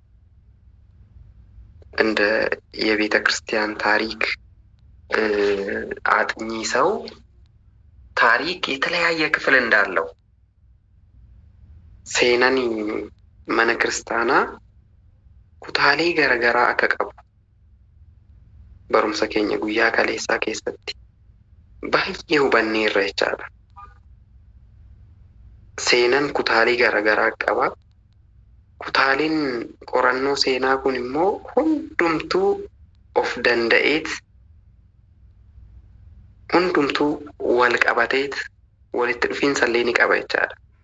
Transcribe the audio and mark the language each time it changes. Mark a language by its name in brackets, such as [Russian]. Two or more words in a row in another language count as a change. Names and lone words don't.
[Amharic] እንደ የቤተ ክርስቲያን ታሪክ አጥኚ ሰው ታሪክ የተለያየ ክፍል እንዳለው [Oromo] seenaan mana kiristaanaa kutaalee garaagaraa akka qabu barumsa keenya guyyaa kaleessaa keessatti baay'ee hubanneerra jechaadha. Seenaan kutaalee garaagaraa qaba. Kutaaleen qorannoo seenaa kun immoo hundumtuu of danda'eet, hundumtuu wal qabateet walitti dhufiinsa illee ni qaba jechaadha.